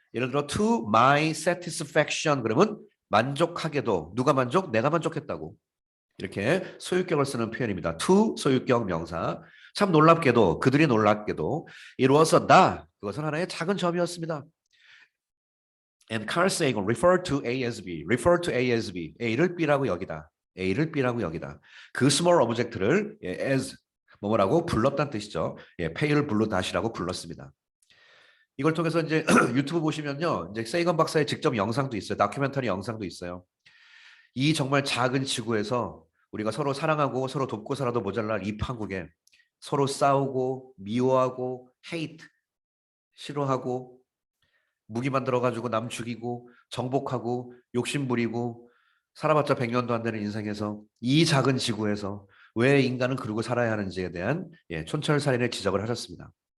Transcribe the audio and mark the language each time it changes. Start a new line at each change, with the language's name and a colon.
Korean: 예를 들어
English: to my satisfaction
Korean: 그러면 만족하게도 누가 만족? 내가 만족했다고. 이렇게 소유격을 쓰는 표현입니다. to 소유격 명사. 참 놀랍게도 그들이 놀랍게도
English: it was a da
Korean: 그것은 하나의 작은 점이었습니다.
English: And Carl Sagan referred to A as B, referred to A as B,
Korean: A를 B라고 여기다, A를 B라고 여기다. 그
English: small object
Korean: 를 as 뭐라고 불렀다는 뜻이죠. 예,
English: pale blue dot
Korean: 이라고 불렀습니다. 이걸 통해서 이제 유튜브 보시면요, 이제 세이건 박사의 직접 영상도 있어요, 다큐멘터리 영상도 있어요. 이 정말 작은 지구에서 우리가 서로 사랑하고 서로 돕고 살아도 모자랄 이 판국에 서로 싸우고 미워하고 hate 싫어하고 무기 만들어가지고 남 죽이고 정복하고 욕심 부리고 살아봤자 100년도 안 되는 인생에서 이 작은 지구에서 왜 인간은 그러고 살아야 하는지에 대한 촌철살인의 지적을 하셨습니다.